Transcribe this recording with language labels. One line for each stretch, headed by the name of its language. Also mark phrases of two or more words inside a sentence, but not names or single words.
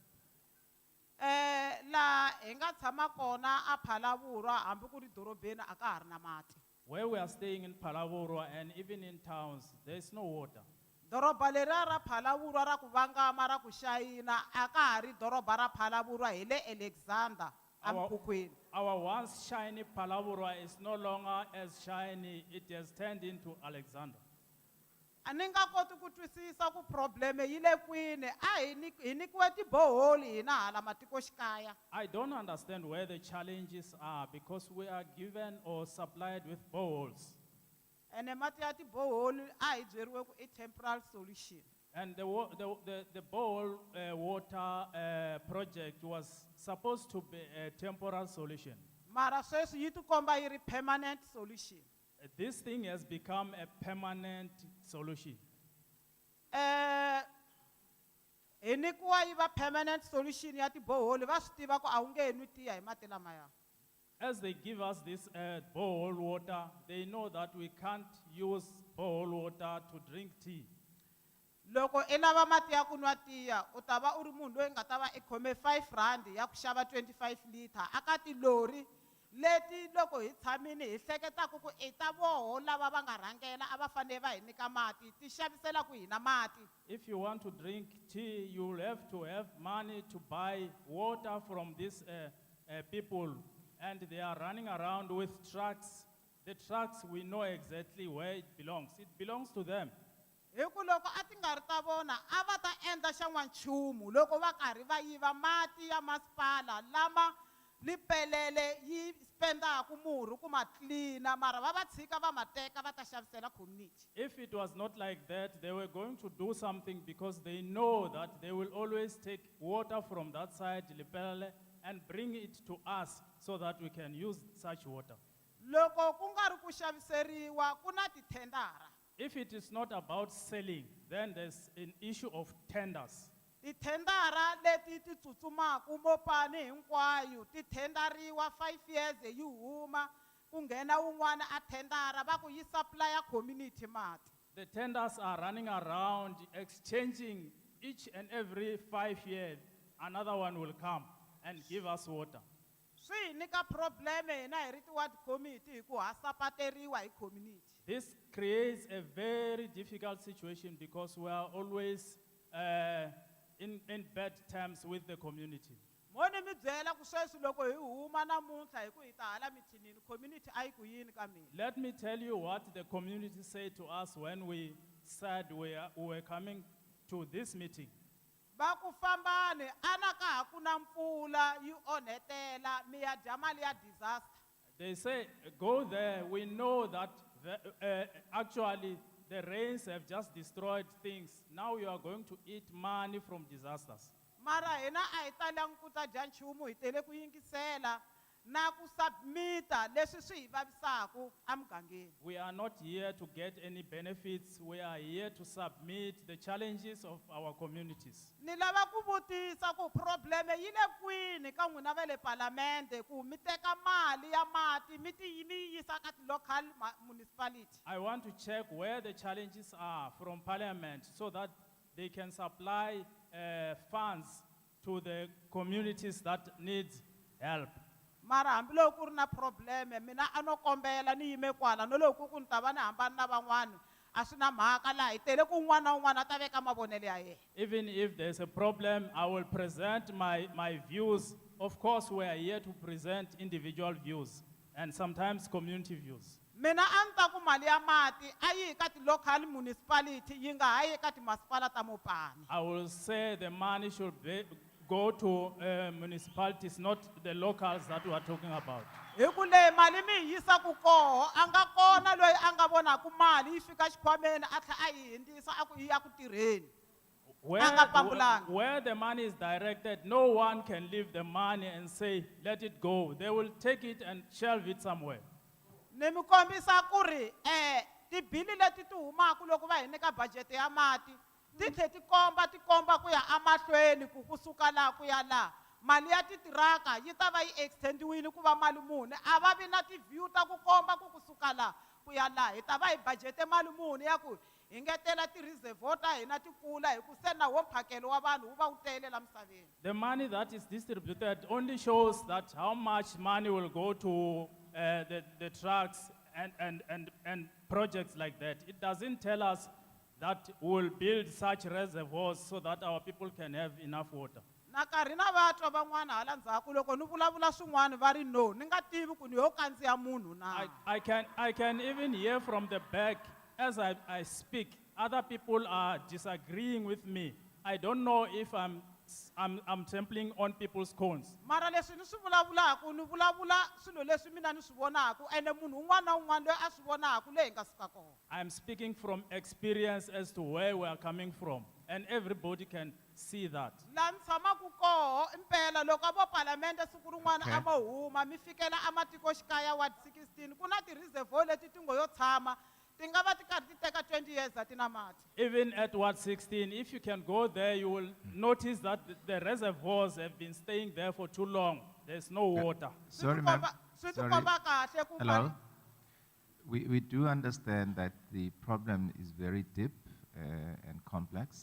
Tsonga: La hi nga tshama kona a Phalabhurwa hambi ku ri dorobeni a ka ha ri na mati.
English: Where we are staying in Palabura and even in towns, there is no water.
Tsonga: Doroba leriya ra Phalabhurwa ra ku vangama ra ku xayina a ka ha ri doroba ra Phalabhurwa hi le Alexander eMkhukhwini.
English: Our once shiny Palabura is no longer as shiny, it has turned into Alexander.
Tsonga: A ni nga koti ku twisisa ku probleme yi le kwini a hi nyikiwe tiboholi hina hala matikoxikaya.
English: I don't understand where the challenges are because we are given or supplied with boreholes.
Tsonga: Ene mati ya tiboholi a hi byeriwe ku i
English: temporal solution. And the borehole water project was supposed to be a temporal solution.
Tsonga: Mara sweswi yi tikomba yi ri
English: permanent solution. This thing has become a permanent solution.
Tsonga: Hi nyikiwa yi va
English: permanent solution
Tsonga: ya tiboholi va swi tiva ku a wu nge nwi tiya hi mati lamaya.
English: As they give us this borehole water, they know that we can't use borehole water to drink tea.
Tsonga: Loko i lava mati ya ku nwa tiya u ta va u ri munhu loyi nga ta va i khome 5 rand ya ku xava 25 liter aka tilori leti loko hi tshamini hi hleketaka ku i ta voho lava va nga rhangela a va fanele va hi nyika mati ti xavisela ku hina mati.
English: If you want to drink tea, you will have to have money to buy water from these people. And they are running around with trucks. The trucks, we know exactly where it belongs. It belongs to them.
Tsonga: Hi ku loko a ti nga ri ta vona a va ta endla xa n'wanchumu loko va karhi va yiva mati ya masipala lama lipelele yi spendaku murhi ku ma cleana mara va va tshika va ma teka va ta xavisela community.
English: If it was not like that, they were going to do something because they know that they will always take water from that side, Lipelele, and bring it to us so that we can use such water.
Tsonga: loko ku nga ri ku xaviseriwa ku na tithendara.
English: If it is not about selling, then there's an issue of tenders.
Tsonga: Tithendara leti ti tsutsumaku mopani hinkwayo ti thendariwa 5 years hi huma ku nghena wun'wana a thendara va ku yi supplya community mati.
English: The tenders are running around exchanging each and every 5 years. Another one will come and give us water.
Tsonga: Swi hi nyika problem hina hi ri ti-ward committee hi ku ha sapateriwa hi community.
English: This creates a very difficult situation because we are always in bad terms with the community.
Tsonga: Mo ni mi byela ku sweswi loko hi huma namuntlha hi ku hi ta hala mithinini community a yi ku yini ka mina.
English: Let me tell you what the community said to us when we said we were coming to this meeting.
Tsonga: Va ku fambani ana ka ha ku na mpfula yi onhetela mi ya dya mali ya disaster.
English: They say, go there. We know that actually the rains have just destroyed things. Now you are going to eat money from disasters.
Tsonga: Mara hina a hi talangi ku ta dya nchumu hi tele ku yingisela na ku submita leswi swi hi vavisaku emugangeni.
English: We are not here to get any benefits. We are here to submit the challenges of our communities.
Tsonga: Ni lava ku vutisa ku probleme yi le kwini ka n'wina va le palamende ku mi teka mali ya mati mi ti mi yisa ka local municipality.
English: I want to check where the challenges are from Parliament so that they can supply funds to the communities that need help.
Tsonga: Mara hambiloko ku ri na probleme mina a no kombela ni yime kwala no loko ku ni ta va ni hambana na van'wana a swi na mhaka laha hi tele ku un'wana na un'wana a ta veka mavonelo ya yena.
English: Even if there's a problem, I will present my views. Of course, we are here to present individual views and sometimes community views.
Tsonga: Mina a ni ta ku mali ya mati a yi ka ti-local municipality yi nga ha yi ka timasipala ta Mopani.
English: I will say the money should go to municipalities, not the locals that we are talking about.
Tsonga: Hi ku leyi mali mi hi yisaku koho a nga kona loyi a nga vonaku mali yi fika xikhwameni a tlha a yi hindzisa a ku yi ya ku tirheni.
English: Where the money is directed, no one can leave the money and say, let it go. They will take it and shelve it somewhere.
Tsonga: Ni mi kombisa ku ri tibili leti ti humaku loko va hi nyika budget ya mati ti tlhe ti komba ku ya amahlweni ku kusuka laha ku ya laha mali ya titiraka yi ta va yi extendiwile ku va mali muni a va vi na tiview ta ku komba ku kusuka laha ku ya laha hi ta va hi budgete mali muni ya ku hi ngetela ti-reservoir ta hina ti kula hi ku se na wo mphakelo wa vanhu wu va wu tele la misaveni.
English: The money that is distributed only shows that how much money will go to the trucks and projects like that. It doesn't tell us that we'll build such reservoirs so that our people can have enough water.
Tsonga: Na karhi na vatwa van'wana hala ndzhaku loko ni vulavula swin'wana va ri no ni nga tivi ku ni yo kandziya munhu na.
English: I can even hear from the back as I speak. Other people are disagreeing with me. I don't know if I'm trampling on people's cones.
Tsonga: Mara leswi ni swi vulavulaku ni vulavula swilo leswi mina ni swi vonaku ene munhu un'wana na un'wana loyi a swi vonaku leyi hi nga suka kona.
English: I'm speaking from experience as to where we are coming from, and everybody can see that.
Tsonga: La ni tshamaku koho impela loko vo palamende siku rin'wana a mo huma mi fikela ematikoxikaya ward 16 ku na ti-reservoir leti ti ngo yo tshama ti nga va ti karhi ti teka 20 years a ti na mati.
English: Even at Ward 16, if you can go there, you will notice that the reservoirs have been staying there for too long. There's no water. Sorry, ma'am. Sorry. Hello. We do understand that the problem is very deep and complex.